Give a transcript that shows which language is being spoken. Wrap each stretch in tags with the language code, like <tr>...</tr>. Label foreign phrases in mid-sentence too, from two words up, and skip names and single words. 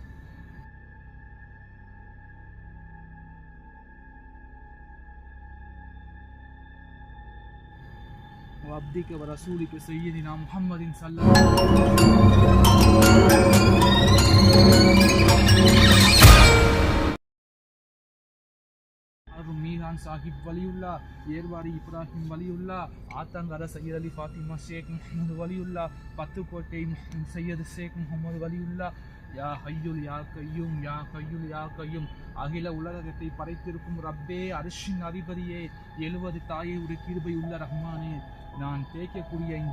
<ar>وعبدك ورسولك سيدنا محمد صلى الله عليه وسلم</ar> <ta>மீரான் சாஹிப் வலியுல்லா, ஏர்வாடி இப்ராஹிம் வலியுல்லா, ஆத்தங்கர சையத் அலி ஃபாத்திமா ஷேக் முகமது வலியுல்லா, பத்துக்கோட்டை சையத் ஷேக் முகமது வலியுல்லா,</ta> <ar>يا حي يا قيوم يا حي يا قيوم.</ar> <ta>அகில உலகத்தை படைத்திருக்கும் ரப்பே, அரிஷின் அதிபதியே, 70 தாயை உடைய கிருபை உள்ள ரஹ்மானே, நான் தேய்க்கக்கூடிய இந்த</ta>